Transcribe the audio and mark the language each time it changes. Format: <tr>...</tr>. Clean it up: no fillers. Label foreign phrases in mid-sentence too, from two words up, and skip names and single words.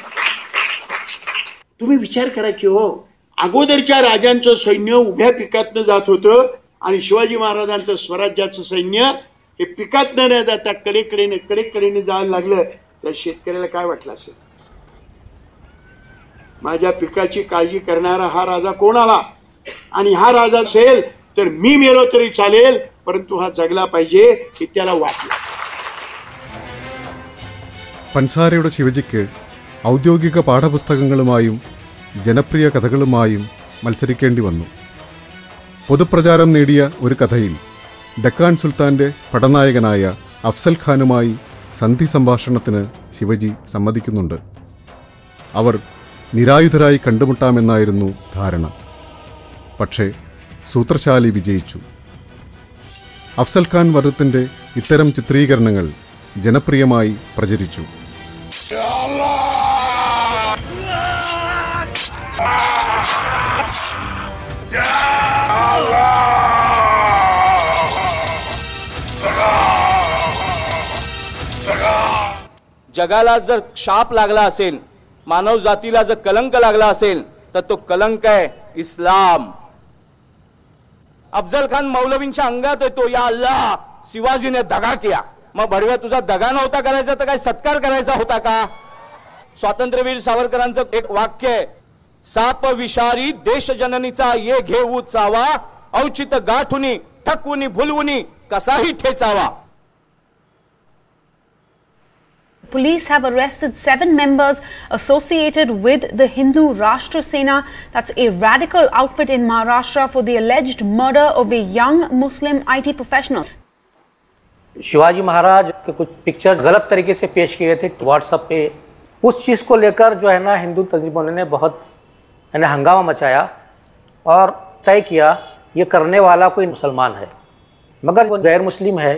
<mr>तुम्ही विचार करा की हो, अगोदरच्या राजांचं सैन्य उभ्या पिकातनं जात होतं आणि शिवाजी महाराजांचं स्वराज्याचं सैन्य हे पिकातनं न जाता कडेकडेने जायला लागलं. त्या शेतकऱ्याला काय वाटलं असेल? माझ्या पिकाची काळजी करणारा हा राजा कोण आला? आणि हा राजा असेल तर मी मेलो तरी चालेल, परंतु हा जगला पाहिजे हे त्याला वाटलं.</mr> <ml>പൻസാരയുടെ ശിവജിക്ക് ഔദ്യോഗിക പാഠപുസ്തകങ്ങളുമായും ജനപ്രിയ കഥകളുമായും മത്സരിക്കേണ്ടി വന്നു. പൊതുപ്രചാരം നേടിയ ഒരു കഥയിൽ ഡക്കാൻ സുൽത്താൻ്റെ പടനായകനായ അഫ്സൽ ഖാനുമായി സന്ധി സംഭാഷണത്തിന് ശിവജി സമ്മതിക്കുന്നുണ്ട്. അവർ നിരായുധരായി കണ്ടുമുട്ടാമെന്നായിരുന്നു ധാരണ. പക്ഷേ സൂത്രശാലി വിജയിച്ചു. അഫ്സൽ ഖാൻ വധത്തിൻ്റെ ഇത്തരം ചിത്രീകരണങ്ങൾ ജനപ്രിയമായി പ്രചരിച്ചു.</ml> <mr>जगाला जर शाप लागला असेल, मानव जातीला जर कलंक लागला असेल तर तो कलंक आहे इस्लाम. अफजल खान मौलवींच्या अंगात येतो,</mr> <ar>يا الله</ar> <mr>शिवाजीने</mr> <hi>दगा किया.</hi> <mr>मग भडव्या तुझा दगा नव्हता करायचा तर काय सत्कार करायचा होता का? स्वातंत्र्यवीर सावरकरांचं एक वाक्य आहे, साप विषारी देशजननीचा ये घेऊ चावा, औचित गाठुनी ठकवुनी भुलवुनी कसाही ठेचावा.</mr> <en>Police have arrested 7 members associated with the Hindu Rashtra Sena. That's a radical outfit in Maharashtra for the alleged murder of a young Muslim IT professional.</en> <hi>शिवाजी महाराज के कुछ पिक्चर गलत तरीके से पेश किए थे व्हाट्सएप पे. उस चीज़ को लेकर जो है ना हिंदू तंजीमों ने बहुत हंगामा मचाया और तय किया ये करने वाला कोई मुसलमान है, मगर वो गैर मुस्लिम है.</hi>